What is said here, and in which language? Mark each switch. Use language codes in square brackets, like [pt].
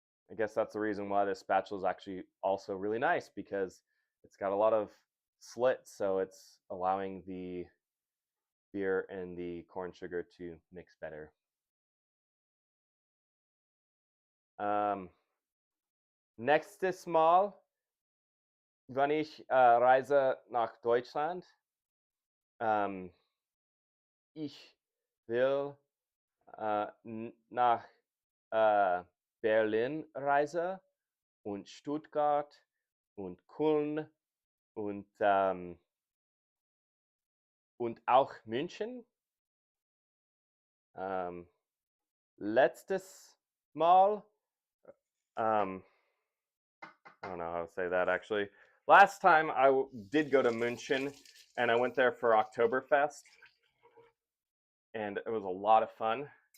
[en] I guess that's the reason why this spatula is actually also really nice, because it's got a lot of slits, so it's allowing the beer and the corn sugar to mix better. [de] Nächstes Mal, wenn ich reise nach Deutschland, ich will nach Berlin reisen und Stuttgart und Köln und auch München. Letztes Mal, [en] I don't know how to say that actually. Last time I did go to München, and I went there for Oktoberfest, and it was a lot of fun.